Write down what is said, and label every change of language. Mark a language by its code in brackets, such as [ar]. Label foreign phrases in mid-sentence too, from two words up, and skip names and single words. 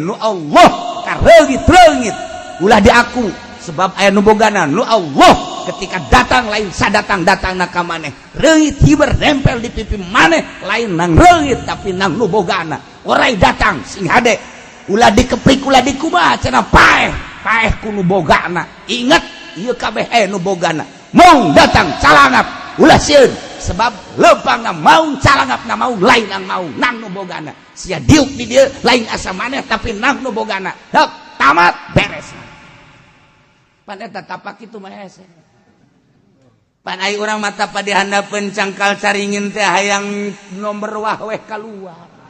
[su] nu Allah kareugit-reungit ulah diaku sebab aya nu bogana nu Allah ketika datang lain sadatang ka maneh reungit hiber nempel di pipi maneh lain nang reungit tapi nang nu bogana orai datang sing hade ulah dikeplik ulah dikumaha cenah paeh ku nu bogana ingat ieu kabeh nu bogana mau datang calangap ulah sieun sebab leumpangna mau calangapna mau lain nang mau nang nu bogana sia diuk di dieu lain asa maneh tapi nang nu bogana heuh tamat beres pan eta tapak kitu mah hese pan ai urang mata pada handapeun cangkal caringin teh hayang nomor wah weh kaluar.